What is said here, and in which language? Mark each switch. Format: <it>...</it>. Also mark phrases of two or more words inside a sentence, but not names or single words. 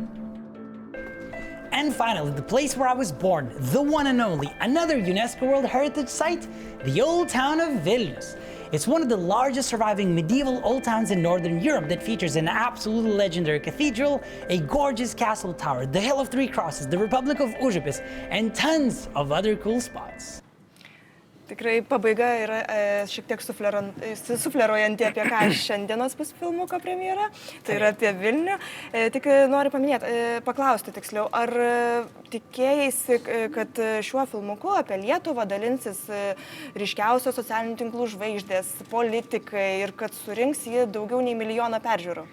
<en>And finally, the place where I was born, the one and only, another UNESCO World Heritage Site, the Old Town of Vilnius. It's one of the largest surviving medieval old towns in Northern Europe that features an absolutely legendary cathedral, a gorgeous castle tower, the Hill of Three Crosses, the Republic of Užupis, and tons of other cool spots.</en> <lt>Tikrai pabaiga yra šiek tiek sufleruojanti, apie ką šiandienos bus filmuko premjera, tai yra apie Vilnių. Tik noriu paklausti tiksliau, ar tikėjaisi, kad šiuo filmuku apie Lietuvą dalinsis ryškiausios socialinių tinklų žvaigždės, politikai ir kad surinks jį daugiau nei milijoną peržiūrų?</lt>